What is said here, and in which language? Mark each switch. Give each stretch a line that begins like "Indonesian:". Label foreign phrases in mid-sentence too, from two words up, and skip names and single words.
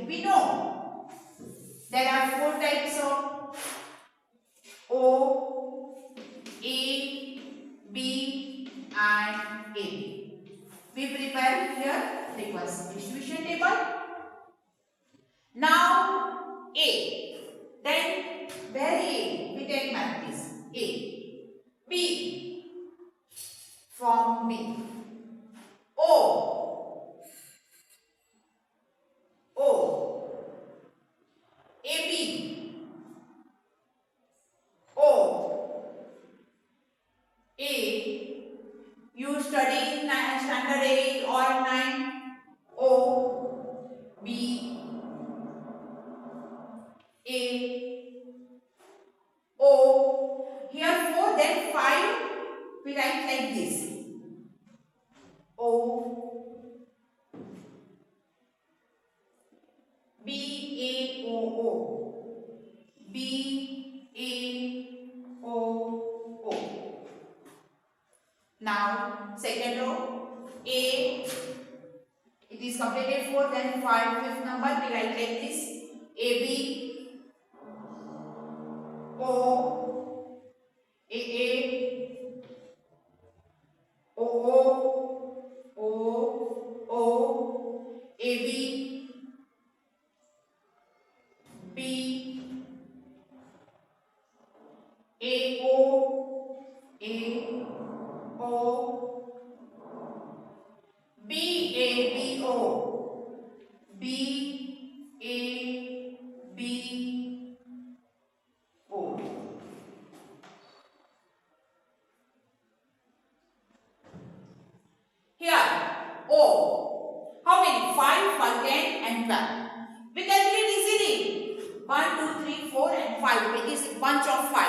English: We know there are 4 types of O, A, B and AB. We prepare here frequency distribution table. Now A. Then where A? We take matrix A. B. From B. O. AB. O. A. You study in standard 8 or 9. O. B. A. then 5 we write like this. O B A O O B A O O. Now second row A, it is completed 4, then 5 fifth number we write like this. A B O A A O O O O A B B A O A O B A B O B A B O. Here O. How many? 5, 5, 10 and 12. We calculate easily. 1, 2, 3, 4 and 5. It is a bunch of 5.